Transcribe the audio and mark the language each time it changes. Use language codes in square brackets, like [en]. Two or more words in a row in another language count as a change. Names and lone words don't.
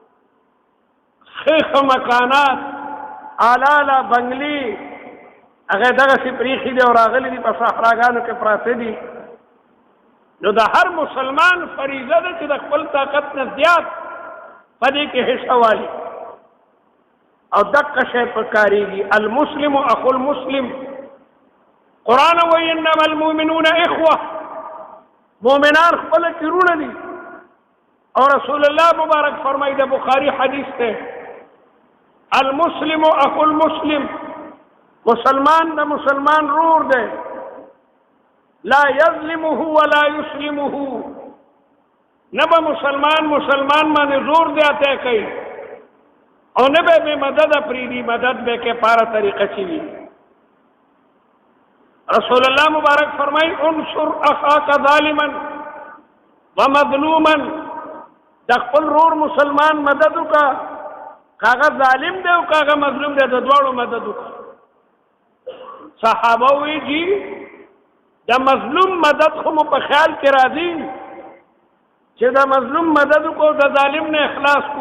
[ps] ښه مکانات، اعلی بنګلې هغه دغسې پرېښي دي او راغلي دي په صحراګانو کې پراته دي. نو د هر مسلمان فریضه ده چې د خپل طاقت نه زیات په دې کې حصه والي او دقه شی پکارېږي. [ar] المسلم اخو المسلم. [ps] قرآن وایي [ar] انما المؤمنون اخوه. [ps] مؤمنان خپل کورونه دي. او رسول الله مبارک فرمایي د بخاري حدیث ته [ar] المسلم اخو المسلم. [ps] مسلمان د مسلمان رور دی. [ar] لا یظلمه ولا یسلمه. [ps] نه به مسلمان باندې زور زیاتی کوي او نه به بې مدده پرېږدي. مدد به کې پاره طریقه چې وي. رسول الله مبارک فرمایي [ar] انصر اخاک ظالما ومظلوما. [ps] د خپل رور مسلمان مدد وکړه، کاغه ظالم دی او کاغه مظلوم دی، د دواړو مدد وکړه. صحابه وی جی د مظلوم مدد خو مو په خیال کې راځي چې د مظلوم مدد کو د ظالم نه اخلاص کو.